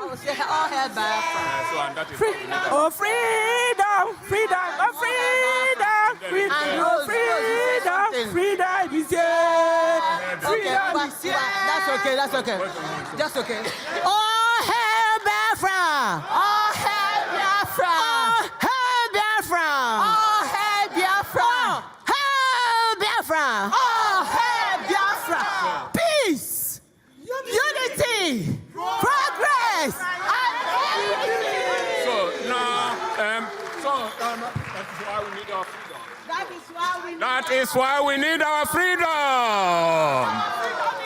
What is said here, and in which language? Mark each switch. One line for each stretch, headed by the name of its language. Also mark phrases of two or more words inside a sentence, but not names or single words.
English: So and that is why we need. Oh, freedom. Oh, freedom. Freedom is here. Freedom is here. That's okay. That's okay. Oh, hail Biafra. Oh, hail Biafra. Oh, hail Biafra. Oh, hail Biafra. Hail Biafra. Oh, hail Biafra. Peace. Unity. Progress. So now, that is why we need our freedom. That is why we need our freedom.